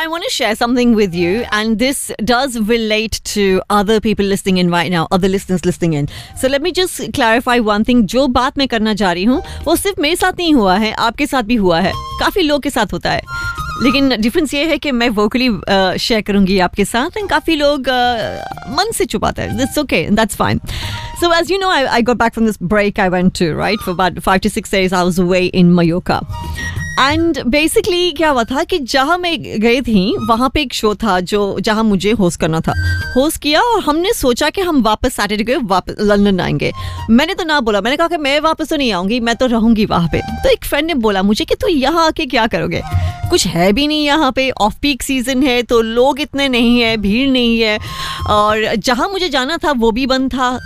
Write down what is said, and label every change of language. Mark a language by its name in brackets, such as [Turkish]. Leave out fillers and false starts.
[English] share something with you, and this does relate to other people listening in right now, other listeners listening in. So let me just clarify one thing. [Hindi] जो बात मैं करना जा रही हूँ वो सिर्फ मेरे साथ नहीं हुआ है, आपके साथ भी हुआ है, काफी लोगों के साथ होता है. लेकिन डिफरेंस ये है कि मैं वोकली शेयर करूंगी आपके साथ, एंड काफी लोग मन से छुपाते हैं. [English] It's okay, that's fine. So as you know, I got back from this break I went to, right? For about 5 to 6 days, I was away in Mallorca. And basically, [Hindi] क्या हुआ था कि जहाँ मैं गई थी वहाँ पे एक शो था जो जहाँ मुझे होस्ट करना था, होस्ट किया. और हमने सोचा कि हम वापस सैटरडे को वापस लंदन आएंगे. मैंने तो ना बोला, मैंने कहा कि मैं वापस तो नहीं आऊँगी, मैं तो रहूँगी वहाँ पे. तो एक फ्रेंड ने बोला मुझे कि तू यहाँ आके क्या करोगे, कुछ है भी नहीं यहाँ पे, ऑफ पीक सीजन है तो लोग इतने नहीं है, भीड़ नहीं है, और जहाँ मुझे जाना था वो भी बंद था.